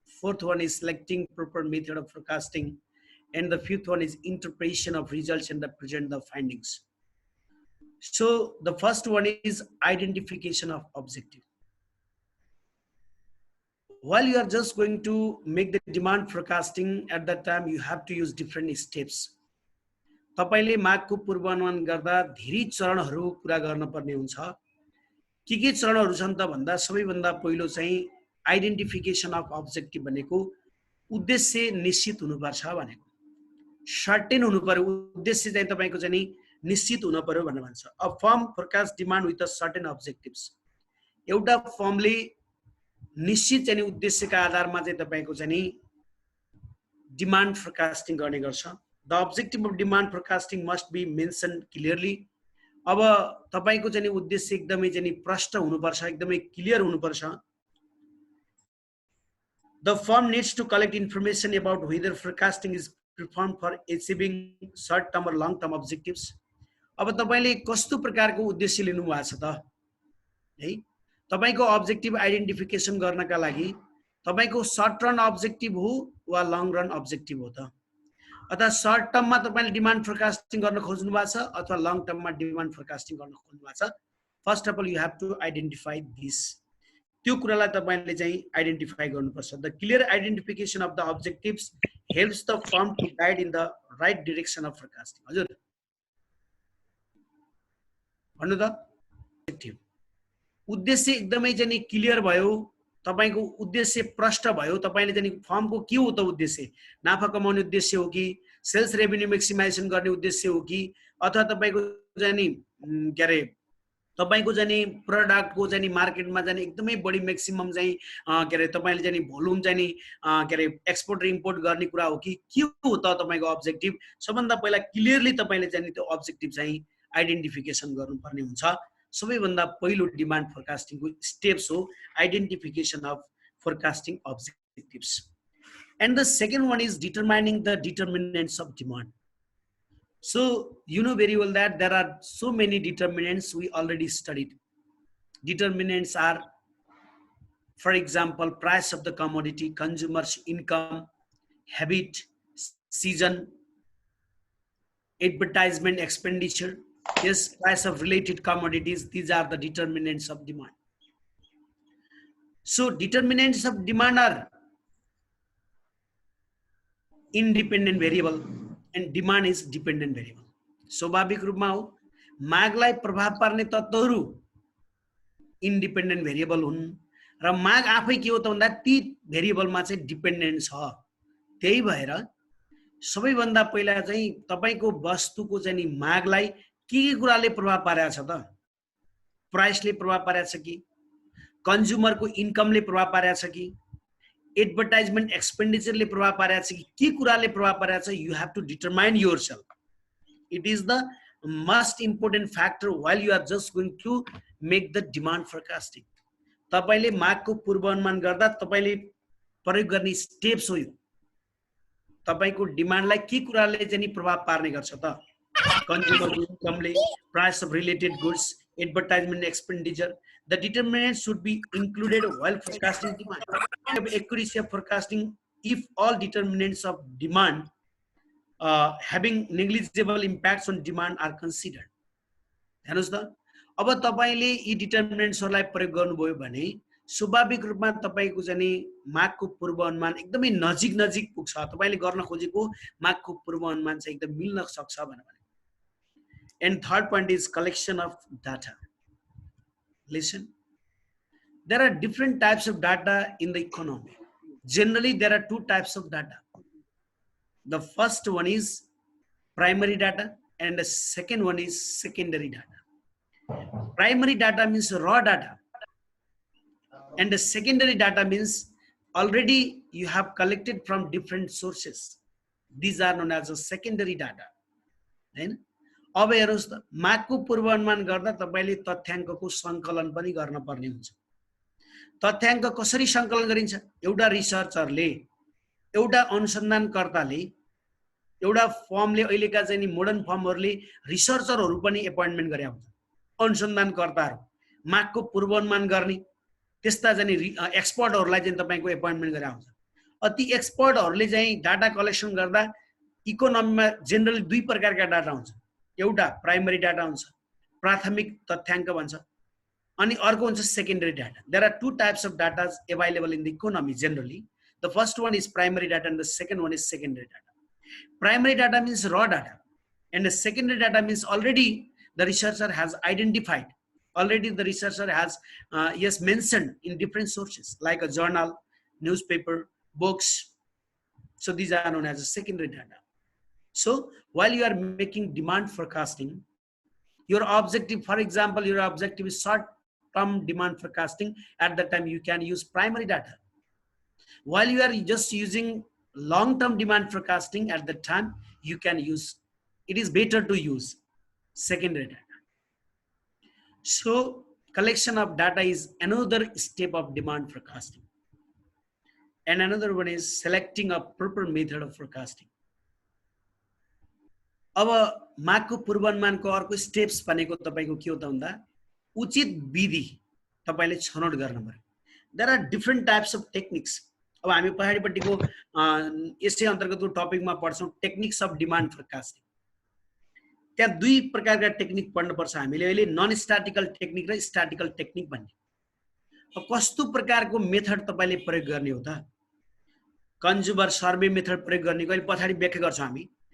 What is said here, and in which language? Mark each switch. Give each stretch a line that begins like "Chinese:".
English: Fourth one is selecting proper method of forecasting, and the fifth one is interpretation of results and the present the findings. So the first one is identification of objective. While you are just going to make the demand forecasting, at that time you have to use different steps.
Nepali: तपाईले मागको पूर्वानुमान गर्दा धेरै चरणहरू पूरा गर्न पर्ने हुन्छ। के चरणहरू छन् त भन्दा सबैभन्दा पहिलो चाहिँ
English: identification of objective
Nepali: भनेको उद्देश्य निश्चित हुनुपर्छ भनेको, सर्टेन हुनु पर्यो। उद्देश्य चाहिँ तपाईको चाहिँ नि निश्चित हुनु पर्यो भनेर भन्छ।
English: A firm forecast demand with a certain objectives.
Nepali: एउटा फर्मले निश्चित चाहिँ उद्देश्यका आधारमा चाहिँ तपाईको चाहिँ नि डिमान्ड फोरकास्टिङ गर्ने गर्छ।
English: The objective of demand forecasting must be mentioned clearly.
Nepali: अब तपाईको चाहिँ नि उद्देश्य एकदमै चाहिँ नि प्रष्ट हुनुपर्छ, एकदमै क्लियर हुनुपर्छ।
English: The firm needs to collect information about whether forecasting is performed for achieving short term or long term objectives.
Nepali: अब तपाईले कस्तो प्रकारको उद्देश्य लिनु भएको छ त है? तपाईको अब्जेक्टिभ आइडेन्टिफिकेसन गर्नका लागि तपाईको
English: short run objective
Nepali: हो वा
English: long run objective
Nepali: हो त? अथवा सर्ट टर्ममा तपाईले डिमान्ड फोरकास्टिङ गर्न खोज्नु भएको छ अथवा लङ टर्ममा डिमान्ड फोरकास्टिङ गर्न खोज्नु भएको छ?
English: First of all you have to identify this.
Nepali: त्यो कुरालाई तपाईले चाहिँ आइडेन्टिफाई गर्नुपर्छ।
English: The clear identification of the objectives helps the firm to guide in the right direction of forecasting.
Nepali: हजुर भन्नु त। अब्जेक्टिभ उद्देश्य एकदमै चाहिँ नि क्लियर भयो, तपाईको उद्देश्य प्रष्ट भयो। तपाईले चाहिँ फर्मको के हो त उद्देश्य? नाफा कमाउने उद्देश्य हो कि सेल्स रेभेन्यू मैक्सिमाइजेसन गर्ने उद्देश्य हो कि अथवा तपाईको चाहिँ नि के अरे तपाईको चाहिँ नि प्रोडक्टको चाहिँ नि मार्केटमा चाहिँ एकदमै बढी मैक्सिमम चाहिँ के अरे तपाईले चाहिँ नि भोल्युम चाहिँ नि के अरे एक्सपोर्ट र इम्पोर्ट गर्ने कुरा हो कि के हो त तपाईको अब्जेक्टिभ? सबभन्दा पहिला क्लियरली तपाईले चाहिँ नि त्यो अब्जेक्टिभ चाहिँ आइडेन्टिफिकेसन गर्नुपर्ने हुन्छ। सबैभन्दा पहिलो डिमान्ड फोरकास्टिङको स्टेप्स हो
English: Identification of forecasting objectives. And the second one is determining the determinants of demand. So you know very well that there are so many determinants we already studied. Determinants are, for example, price of the commodity, consumers' income, habit, season, advertisement expenditure, yes, price of related commodities. These are the determinants of demand. So determinants of demand are independent variable and demand is dependent variable.
Nepali: स्वाभाविक रूपमा हो मागलाई प्रभाव पार्ने तत्त्वहरू independent variable हुन् र माग आफै के हो त भन्दा ती भेरिएबलमा चाहिँ डिपेन्डेन्ट छ। त्यही भएर सबैभन्दा पहिला चाहिँ तपाईको वस्तुको चाहिँ नि मागलाई के कुराले प्रभाव पारेको छ त? प्राइसले प्रभाव पारेको छ कि कन्ज्युमरको इन्कमले प्रभाव पारेको छ कि एडभर्टाइजमेन्ट एक्सपेन्डिचरले प्रभाव पारेको छ कि के कुराले प्रभाव पारेको छ?
English: You have to determine yourself. It is the most important factor while you are just going to make the demand forecasting.
Nepali: तपाईले मागको पूर्वानुमान गर्दा तपाईले प्रयोग गर्ने स्टेप्स हो यो। तपाईको डिमान्डलाई के कुराले चाहिँ नि प्रभाव पार्ने गर्छ त? कन्ज्युमरको इन्कमले,
English: Price of related goods, advertisement expenditure. The determinants should be included while forecasting demand. Accuracy of forecasting if all determinants of demand having negligible impacts on demand are considered.
Nepali: हेर्नुस् त, अब तपाईले यी डिटर्मिनेन्ट्सहरुलाई प्रयोग गर्नुभयो भने स्वाभाविक रूपमा तपाईको चाहिँ नि मागको पूर्वानुमान एकदमै नजिक नजिक पुग्छ। तपाईले गर्न खोजेको मागको पूर्वानुमान चाहिँ एकदम मिल्न सक्छ भनेर।
English: And third point is collection of data. Listen, there are different types of data in the economy. Generally, there are two types of data. The first one is primary data and the second one is secondary data. Primary data means raw data and the secondary data means already you have collected from different sources. These are known as a secondary data. Then,
Nepali: अब हेर्नुस् त मागको पूर्वानुमान गर्दा तपाईले तथ्याङ्कको सङ्कलन पनि गर्न पर्ने हुन्छ। तथ्याङ्क कसरी सङ्कलन गरिन्छ? एउटा रिसर्चरले, एउटा अनुसन्धानकर्ताले, एउटा फर्मले, अहिलेका चाहिँ नि मोडर्न फर्महरूले रिसर्चरहरू पनि एपोइन्टमेन्ट गरे हुन्छ। अनुसन्धानकर्ताहरू मागको पूर्वानुमान गर्ने त्यस्ता चाहिँ एक्सपर्टहरूलाई चाहिँ तपाईको एपोइन्टमेन्ट गरे हुन्छ। ती एक्सपर्टहरूले चाहिँ डाटा कलेक्सन गर्दा इकोनोमीमा जेनरली दुई प्रकारका डाटा हुन्छ। एउटा प्राइमरी डाटा हुन्छ, प्राथमिक तथ्याङ्क भन्छ, अनि अर्को हुन्छ secondary data.
English: There are two types of data available in the economy generally. The first one is primary data and the second one is secondary data. Primary data means raw data, and the secondary data means already the researcher has identified, already the researcher has yes mentioned in different sources like a journal, newspaper, books. So these are known as a secondary data. So while you are making demand forecasting, your objective, for example, your objective is short-term demand forecasting. At that time, you can use primary data. While you are just using long-term demand forecasting, at that time, you can use, it is better to use secondary data. So collection of data is another step of demand forecasting. And another one is selecting a proper method of forecasting.
Nepali: अब मागको पूर्वानुमानको अर्को steps भनेको तपाईको के हो त भन्दा उचित विधि तपाईले छनौट गर्न पर्यो।
English: There are different types of techniques.
Nepali: अब हामी पछाडिपट्टिको यसै अन्तर्गतको टपिकमा पढ्छौं टेक्निक्स अफ डिमान्ड फोरकास्टिङ। त्यहाँ दुई प्रकारका टेक्निक पढ्नु पर्छ हामीले अहिले, नन स्ट्याटिकल टेक्निक र स्ट्याटिकल टेक्निक भन्ने। अब कस्तो प्रकारको मेथड तपाईले प्रयोग गर्ने हो त? कन्ज्युमर सर्वे मेथड प्रयोग गर्ने कि अहिले पछाडी व्याख्या गर्छौं हामी।